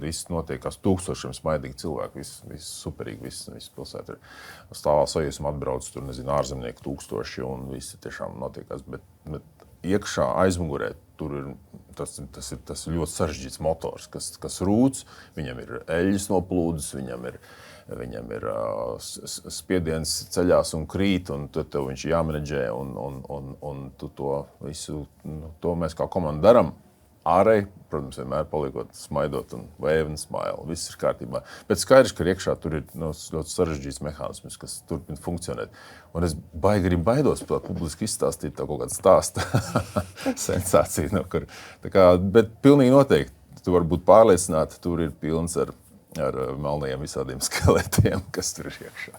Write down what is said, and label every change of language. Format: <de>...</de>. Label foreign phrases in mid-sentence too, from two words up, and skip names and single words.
<lv>viss notiekās, tūkstošiem smaidīgi cilvēki, viss superīgi, viss pilsēta ir stāvā sajūsma atbrauc, tur, nezinu, ārzemnieki tūkstoši un visi tiešām notiekās, bet iekšā aizmugurē tur ir, tas ir ļoti sarežģīts motors, kas rūc, viņam ir eļļas noplūdes, viņam ir spiediens ceļās un krīt, un tev viņš jāmenedžē, un tu to visu, to mēs kā komanda daram. Ārēji, protams, vienmēr paliekot smaidot un</lv> <en>wave and smile,</en> <lv>viss ir kārtībā. Bet skaidrs, ka iekšā tur ir ļoti sarežģīts mehānisms, kas turpina funkcionēt. Un es baidos par publiski izstāstīt tev kaut kādu stāstu sensāciju. Bet pilnīgi noteikti, tu vari būt pārliecināta, tur ir pilns ar melnajiem visādiem skeletiem, kas tur ir iekšā.</lv>